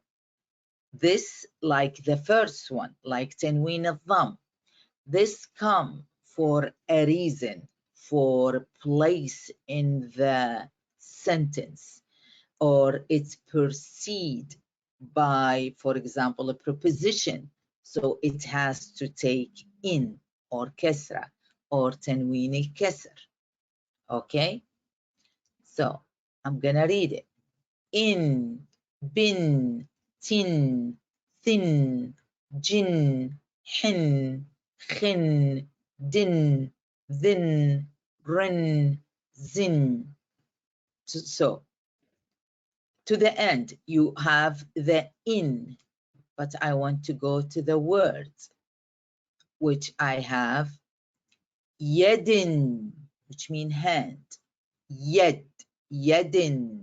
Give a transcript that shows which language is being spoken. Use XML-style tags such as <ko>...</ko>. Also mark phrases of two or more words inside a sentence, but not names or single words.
<en>This, like the first one, like</en> <ar>tanween al-dham,</ar> <en>this come for a reason, for place in the sentence, or it's preceded by, for example, a preposition. So it has to take in or kasra or</en> <ar>tanween al-kasr.</ar> <en>Okay? So I'm gonna read it. In, bin, tin, thin, jin, hin, khin, din, thin, rin, zin. So to the end, you have the in, but I want to go to the words, which I have yedin, which means hand, yed, yedin.</en>